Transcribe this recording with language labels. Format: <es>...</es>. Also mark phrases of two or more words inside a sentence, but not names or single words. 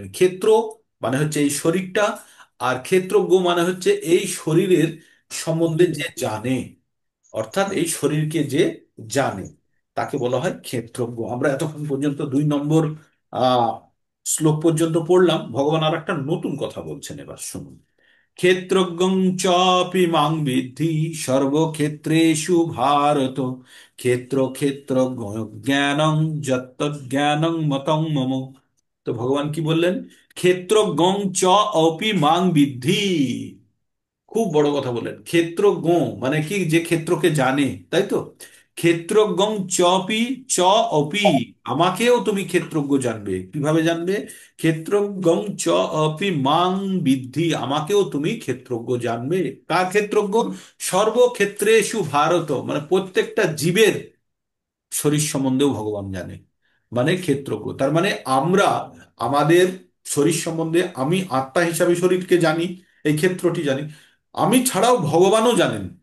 <bn>ক্ষেত্র মানে হচ্ছে এই শরীরটা, আর ক্ষেত্রজ্ঞ মানে হচ্ছে এই শরীরের সম্বন্ধে যে জানে, অর্থাৎ এই শরীরকে যে জানে, তাকে বলা হয় ক্ষেত্রজ্ঞ। আমরা এতক্ষণ পর্যন্ত 2 নম্বর আহ শ্লোক পর্যন্ত পড়লাম। ভগবান আর একটা নতুন কথা বলছেন, এবার শুনুন।</bn> <sa>ক্ষেত্রজ্ঞং চাপি মাং বিদ্ধি সর্বক্ষেত্রেষু ভারত, ক্ষেত্র ক্ষেত্র জ্ঞানং যত্তজ্ঞানং মতং মম।</sa> <bn>তো ভগবান কি বললেন?</bn> <sa>ক্ষেত্রজ্ঞং চ অপি মাং বিদ্ধি।</sa> <bn>খুব বড় কথা বললেন। ক্ষেত্রজ্ঞ মানে কি? যে ক্ষেত্রকে জানে, তাই তো?</bn> <sa>ক্ষেত্রজ্ঞং চপি চ অপি,</sa> <bn>আমাকেও তুমি ক্ষেত্রজ্ঞ জানবে। কিভাবে জানবে?</bn> <sa>ক্ষেত্রজ্ঞং চ অপি মাং বিদ্ধি,</sa> <bn>আমাকেও তুমি ক্ষেত্রজ্ঞ জানবে। কার ক্ষেত্রজ্ঞ?</bn> <sa>সর্বক্ষেত্রেষু ভারত,</sa> <bn>মানে প্রত্যেকটা জীবের শরীর সম্বন্ধেও ভগবান জানে, মানে ক্ষেত্রজ্ঞ। তার মানে আমরা আমাদের শরীর সম্বন্ধে, আমি আত্মা হিসাবে শরীরকে জানি, এই ক্ষেত্রটি জানি, আমি ছাড়াও ভগবানও জানেন।</bn>